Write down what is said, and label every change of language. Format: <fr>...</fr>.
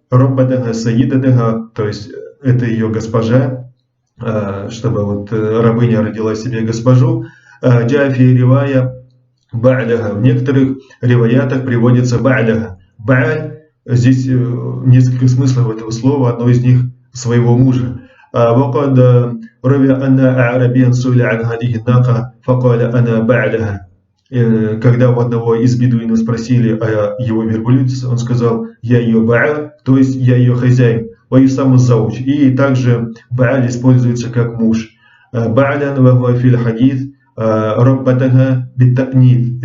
<ar>Роббатага саидатага,</ar> <ru>то есть это ее госпожа, чтобы вот рабыня родила себе госпожу.</ru> <ar>Джафи ривая ба'ляха.</ar> <ru>В некоторых риваятах приводится ба'ляха. Ба'ль, здесь несколько смыслов этого слова, одно из них своего мужа.</ru> <ar>وقد روي أن أعرابيا سئل عن هذه الناقة فقال أنا بعلها.</ar> <ru>Когда у одного из бедуинов спросили о его верблюдице, он сказал: я ее ба'аль, то есть я ее хозяин.</ru> <ar>ويسمى الزوج.</ar> <ru>И также ба'аль используется как муж.</ru> <ar>Ба'лян ва хуа фил хадис раббатага биттакнид.</ar>